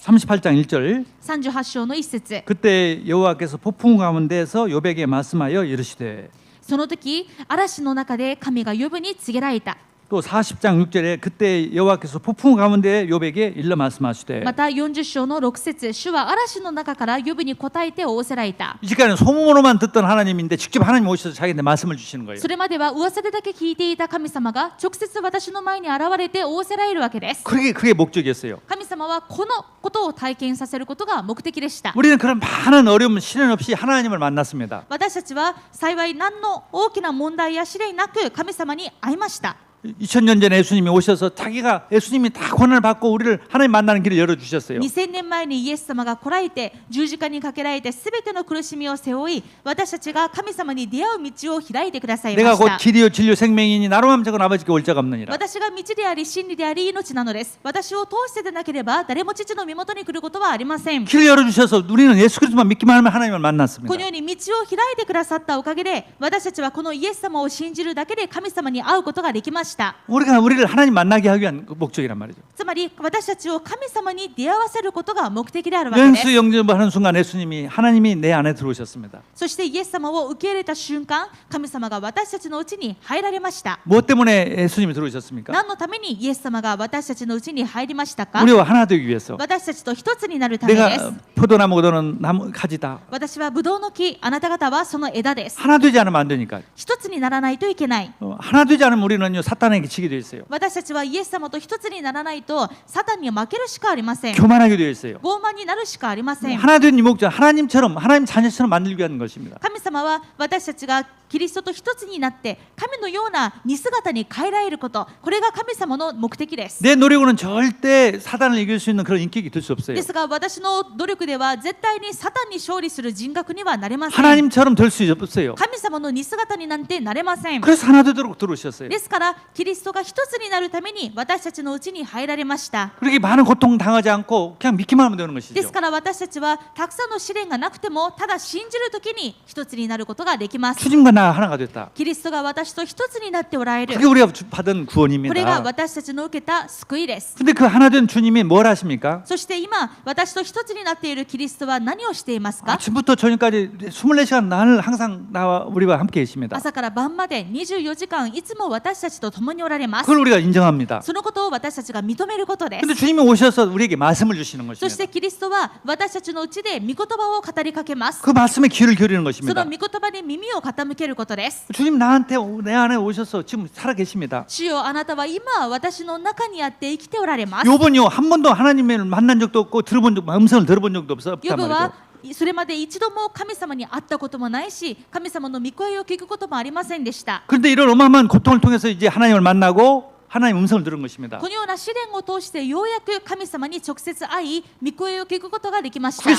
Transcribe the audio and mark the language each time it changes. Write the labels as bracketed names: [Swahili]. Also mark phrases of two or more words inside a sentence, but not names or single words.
[Korean] 38장 1절 [Japanese] 38 章の1節、 [Korean] 그때 여호와께서 폭풍 가운데서 욥에게 말씀하여 이르시되 [Japanese] その時嵐の中で神がヨブに告げられた。 [Korean] 또 40장 6절에 그때 여호와께서 폭풍 가운데 욥에게 일러 말씀하시되 [Japanese] また40章の6節、主は嵐の中からヨブに答えて仰せられた。 [Korean] 이제까지는 소문으로만 듣던 하나님인데 직접 하나님 오셔서 자기한테 말씀을 주시는 거예요. [Japanese] それまでは噂でだけ聞いていた神様が直接私の前に現れて仰せられるわけです。 [Korean] 그게 목적이었어요. [Japanese] 神様はこのことを体験させることが目的でした。 [Korean] 우리는 그런 많은 어려움, 시련 없이 하나님을 만났습니다. [Japanese] 私たちは幸い何の大きな問題や試練なく神様に会いました。 [Korean] 2000년 전에 예수님이 오셔서 예수님이 다 권한을 받고 우리를 하나님 만나는 길을 열어주셨어요. [Japanese] 2000 年前にイエス様が来られて十字架にかけられてすべての苦しみを背負い、私たちが神様に出会う道を開いてくださいま [Korean] 내가 [Japanese] し [Korean] 곧 [Japanese] た。 [Korean] 길이요 진리요 생명이니 나로 하면 적은 아버지께 올 자가 없느니라. [Japanese] 私が道であり真理であり命なのです。私を通してでなければ誰も父の身元に来ることはありません。 [Korean] 길을 열어주셔서 우리는 예수 그리스도만 믿기만 하면 하나님을 만났습니다. [Japanese] このように道を開いてくださったおかげで私たちはこのイエス様を信じるだけで神様に会うことができました。 [Korean] 우리를 하나님 만나게 하기 위한 목적이란 말이죠. [Japanese] つまり私たちを神様に出会わせることが目的であるわけです。 [Korean] 연수 영접을 하는 순간 하나님이 내 안에 들어오셨습니다. [Japanese] そしてイエス様を受け入れた瞬間、神様が私たちのうちに入られました。 [Korean] 무엇 때문에 예수님이 들어오셨습니까? [Japanese] 何のためにイエス様が私たちのうちに入りましたか？ [Korean] 우리와 하나 되기 위해서. [Japanese] 私たちと一つになるためで [Korean] 내가 [Japanese] す。 [Korean] 포도나무고 너는 가지다. [Japanese] 私はブドウの木、あなた方はその枝です。 [Korean] 하나 되지 않으면 안 되니까. [Japanese] 一つにならないといけない。 [Korean] 하나 되지 않으면 우리는요 사탄에게 지게 되어 있어요. [Japanese] 私たちはイエス様と一つにならないとサタンに負けるしかありません。 [Korean] 교만하게 되어 있어요. [Japanese] 傲慢になるしかありません。 [Korean] 하나 된 이 목적 하나님 자녀처럼 만들기 위한 것입니다. [Japanese] 神様は私たちがキリストと一つになって神のような似姿に変えられること、これが神様の目的です。 [Korean] 내 노력으로는 절대 사단을 이길 수 있는 그런 인격이 될 수 없어요. [Japanese] ですが私の努力では絶対にサタンに勝利する人格にはなれません。 [Korean] 하나님처럼 될 수 없어요. [Japanese] 神様の似姿になんてなれません。 [Korean] 그래서 하나 되도록 들어오셨어요. [Japanese] ですからキリストが一つになるために私たちのうちに入られました。 [Korean] 그렇게 많은 고통 당하지 않고 그냥 믿기만 하면 되는 [Japanese] で [Korean] 것이죠. [Japanese] すから私たちはたくさんの試練がなくてもただ信じるときに一つになることができます。 [Korean] 주님과 나 하나가 됐다. [Japanese] キリストが私と一つになっておられる。 [Korean] 그게 우리가 받은 [Japanese] これが [Korean] 구원입니다. [Japanese] 私たちの受けた救いです。 [Korean] 근데 그 하나 된 주님이 뭘 하십니까? [Japanese] そして今私と一つになっているキリストは何をしていますか？ [Korean] 아침부터 저녁까지 24시간 날 항상 나와 우리와 함께 계십니다. [Japanese] 朝から晩まで24時間いつも私たちと共におられます。 [Korean] 그걸 우리가 인정합니다. [Japanese] そのことを私たちが認めることです。 [Korean] 근데 주님이 오셔서 우리에게 말씀을 주시는 [Japanese] そし [Korean] 것입니다. [Japanese] てキリストは私たちのうちで御言葉を語りかけます。 [Korean] 그 말씀에 귀를 기울이는 [Japanese] その [Korean] 것입니다. [Japanese] 御言葉に耳を傾けることです。 [Korean] 주님 나한테 내 안에 오셔서 지금 살아 계십니다. [Japanese] 主よ、あなたは今私の中にあって生きておられます。 [Korean] 욥은요 한 번도 하나님을 만난 적도 없고 음성을 들어본 적도 없었단 [Japanese] ヨブ [Korean] 말이죠. [Japanese] はそれまで一度も神様に会ったこともないし、神様の御声を聞くこともありませんでした。 [Korean] 그런데 이런 어마어마한 고통을 통해서 이제 하나님을 만나고 하나님 음성을 들은 것입니다. [Japanese] このような試練を通してようやく神様に直接会い、御声を聞くことができまし [Korean] 그게